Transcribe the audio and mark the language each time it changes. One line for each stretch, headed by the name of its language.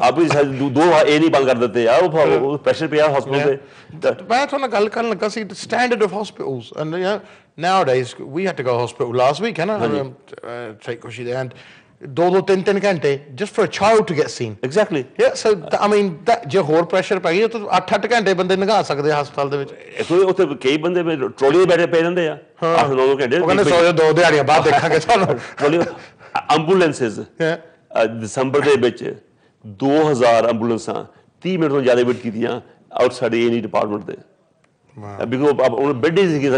Punjabi: ਆਪਣੀ ਦੋ ਇਹ ਨਹੀਂ ਬੰਦ ਕਰ ਦਿੱਤੇ ਆ ਉਹ ਪ੍ਰੈਸ਼ਰ ਪਿਆ ਹਸਪੀਟਲ ਤੇ ਮੈਂ ਤੁਹਾਨੂੰ ਗੱਲ ਕਰਨ ਲੱਗਾ ਸੀ
English: standard of hospitals and nowadays we had to go to hospital last week take Kushi there and 2-3
Punjabi: ਘੰਟੇ
English: just for a child to get seen exactly so I mean
Punjabi: ਜੇ ਹੋਰ ਪ੍ਰੈਸ਼ਰ ਪੈ ਗਿਆ ਤਾਂ 8-8 ਘੰਟੇ ਬੰਦੇ ਲੰਘਾ ਸਕਦੇ ਹਸਪਤਾਲ ਦੇ ਵਿੱਚ ਉੱਥੇ ਕਈ ਬੰਦੇ ਟਰੋਲੀ 'ਤੇ ਬੈਠੇ ਪਏ ਰਹਿੰਦੇ ਆ 8-9 ਘੰਟੇ ਉਹ ਕਹਿੰਦੇ ਸੋ 2 ਦਿਹਾੜੀਆਂ ਬਾਅਦ ਦੇਖਾਂਗੇ ਤੁਹਾਨੂੰ ਟਰੋਲੀ ਐਂਬੂਲੈਂਸਿਸ ਦਸੰਬਰ ਦੇ ਵਿੱਚ 2000 ਐਂਬੂਲੈਂਸਾਂ 30 ਮਿੰਟ ਤੋਂ ਜ਼ਿਆਦਾ ਵੇਟ ਕੀਤੀਆਂ ਆਊਟਸਾਈਡ A&E ਡਿਪਾਰਟਮੈਂਟ ਦੇ ਬਿਕੋਜ਼ ਉਹ ਬੈੱਡ ਹੀ ਸੀ